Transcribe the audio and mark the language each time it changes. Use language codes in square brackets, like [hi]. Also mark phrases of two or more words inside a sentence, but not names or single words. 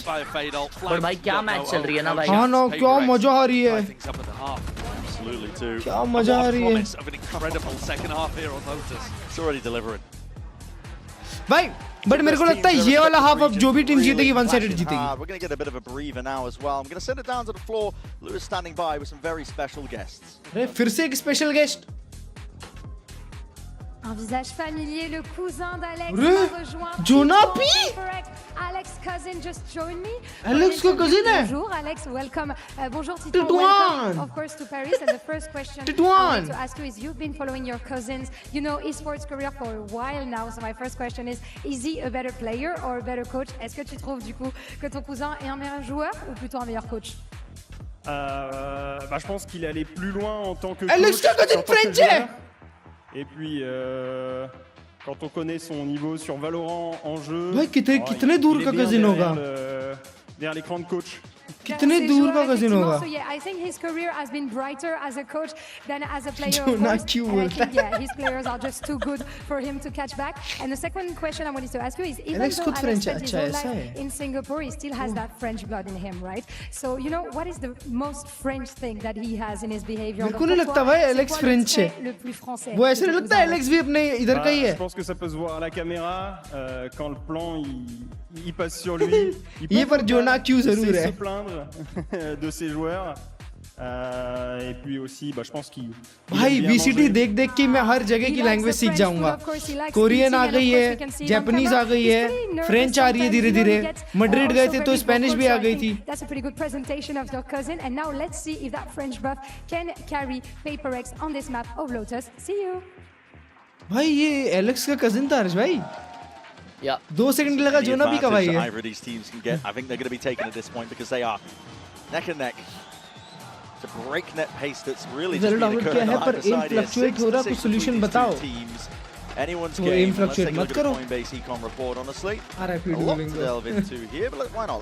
[hi] पर भाई क्या मैच चल रही है ना भाई. हाँ ना, क्या मजा आ रही है. क्या मजा आ रही है. भाई बट मेरे को लगता है ये वाला हाफ अब जो भी टीम जीतेगी [en] one sided [hi] जीतेगी. [en] We're going to get a bit of a breather now as well. I'm going to send it down to the floor. Lewis standing by with some very special guests. [hi] अरे फिर से एक [en] special guest. [fr] Un visage familier, le cousin d'Alex m'a rejoint. Jonapi! [en] Alex cousin just joined me. [hi] Alex का cousin है. [fr] Bonjour Alex, welcome. Bonjour Tito. Titouan! [en] Welcome, of course, to Paris. And the first question I Titouan! want to ask you is, you've been following your cousins, you know, esports career for a while now. So my first question is he a better player or a better coach? [fr] Est-ce que tu trouves du coup que ton cousin est un meilleur joueur ou plutôt un meilleur coach? Je pense qu'il est allé plus loin en tant que [hi] Alex का cousin French है. [fr] Et puis, quand on connaît son niveau sur Valorant en jeu, [hi] कितने दूर का cousin होगा? [fr] Derrière l'écran de coach. [hi] कितने दूर का cousin होगा? [en] So yeah, I think his career has been brighter as a coach than as a player. Jonapi And I think his players are just too good for him to catch back. And the second question I wanted to ask you is, even Alex though Alex spent his whole [hi] अच्छा [en] life in Singapore, he still has that French blood in him, right? So you know, what is the most French thing that he has in his behavior? [hi] मेरे को नहीं लगता भाई Alex French है. वो ऐसे नहीं लगता Alex भी अपने इधर का ही है. [fr] Je pense que ça peut se voir à la caméra quand le plan il passe sur lui. [hi] ये पर Jonapi जरूर है. [fr] Se plaindre de ses joueurs. Et puis aussi, je pense qu'il. [hi] भाई VCT देख के मैं हर जगह की लैंग्वेज सीख जाऊंगा. कोरियन आ गई है, जापानीज आ गई है, फ्रेंच आ रही है धीरे धीरे. मैड्रिड गए थे तो स्पेनिश भी आ गई थी. [en] That's a pretty good presentation of your cousin. And now let's see if that French buff can carry PaperX on this map of Lotus. See you. [hi] भाई ये एलेक्स का कजिन था हर्ष भाई. 2 सेकंड लगा जोनापी का भाई है. [en] Either of these teams can get. I think they're going to be taken at this point because they are neck and neck. It's a breakneck pace that's really just been occurring on either side here. 6-6 between these two teams. Anyone's game. Let's take a look at the Coinbase econ report, honestly. A lot to delve into here, but why not?